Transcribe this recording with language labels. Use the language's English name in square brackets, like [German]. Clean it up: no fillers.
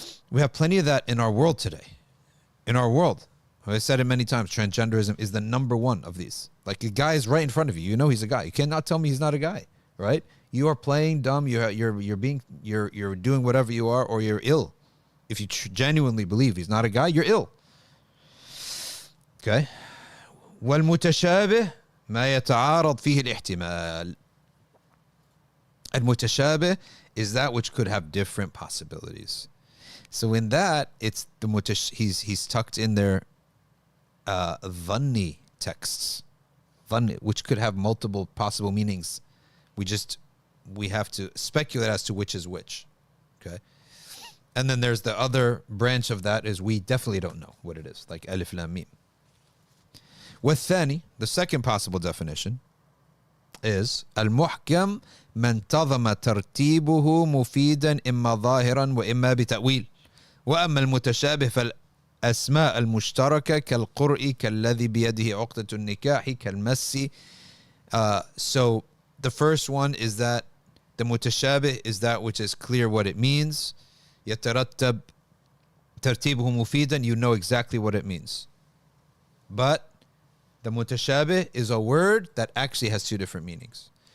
[English] We have plenty of that in our world today. In our world. I said it many times, transgenderism is the number one of these. Like, a guy is right in front of you. You know he's a guy. You cannot tell me he's not a guy, right? You are playing dumb. You're doing whatever you are, or you're ill. If you genuinely believe he's not a guy, you're ill. Okay. [Arabic] والمتشابه ما يتعارض فيه الاحتمال. [English] المتشابه is that which could have different possibilities. So in that, it's the he's tucked in there dhanni texts, dhanni, which could have multiple possible meanings. We have to speculate as to which is which. Okay. And then there's the other branch of that is we definitely don't know what it is, like alif lam mim. [Arabic] والثاني, [English] the second possible definition is [Arabic] المحكم من انتظم ترتيبه مفيدا إما ظاهرا وإما بتأويل. وأما المتشابه فالأسماء المشتركة كالقرء كالذي بيده عقدة النكاح كالمس. [English] So the first one is that the mutashabih is that which is clear what it means. [Arabic] يترتب ترتيبه مفيدا, [English] you know exactly what it means. But the mutashabih is a word that actually has two different meanings.